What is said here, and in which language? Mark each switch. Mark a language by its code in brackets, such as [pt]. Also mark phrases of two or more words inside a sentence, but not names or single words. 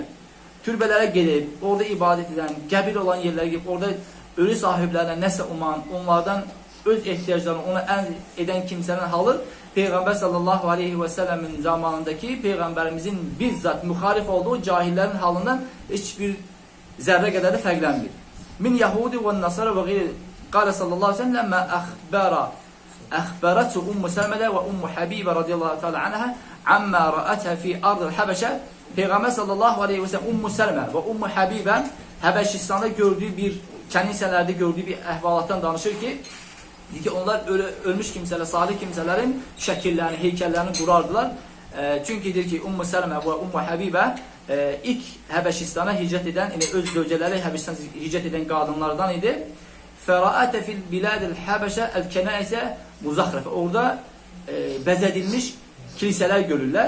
[az] Türbələrə gedib, orada ibadət edən, qəbir olan yerlərə gedib, orada ölü sahiblərlə nəsə uman, onlardan öz ehtiyaclarını ona ən edən kimsənin halı Peyğəmbər [ar] صلى الله عليه وسلم [az] zamanındakı Peyğəmbərimizin bizzat müxalif olduğu cahillərin halından heç bir zərrə qədər də fərqlənmir. [ar] من يهودي ونصارى وغيري. قال صلى الله عليه وسلم لما أخبرته أم سلمة وأم حبيبة رضي الله تعالى عنها أما رأتها في أرض الحبشة. [az] Peygamber [ar] صلى الله عليه وسلم [az] Ummu Selme ve Ummu Habibe [tr] Habeşistan'da gördüğü bir kaniselerde gördüğü bir [az] əhvalatdan danışır ki onlar ölmüş kimseler, salih kimselerin şəkillərini, heykəllərini qurardılar. Çünki deyir ki Ummu Selme ve Ummu Habibe ilk Həbəşistana hicrət edən, yəni öz zövcələri Həbəşistana hicrət edən qadınlardan idi. [ar] فرأت في بلاد الحبشة الكنائس مزخرفة. [az] Orada bəzədilmiş kilisələr görürlər.